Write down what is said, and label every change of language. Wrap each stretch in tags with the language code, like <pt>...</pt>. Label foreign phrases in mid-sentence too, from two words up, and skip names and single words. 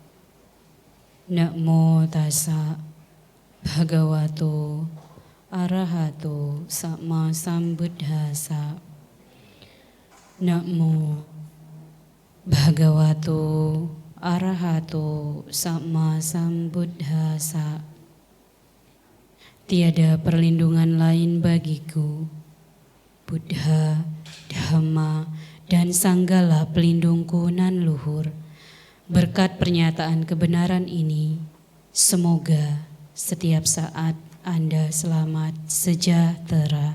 <pi>Namo tassa bhagavato arahato sama sambuddhassa. Namo bhagavato arahato sama sambuddhassa.</pi> <id>Tiada perlindungan lain bagiku, Buddha, Dhamma, dan Sanggala pelindungku nan luhur. Berkat pernyataan kebenaran ini, semoga setiap saat Anda selamat sejahtera.</id>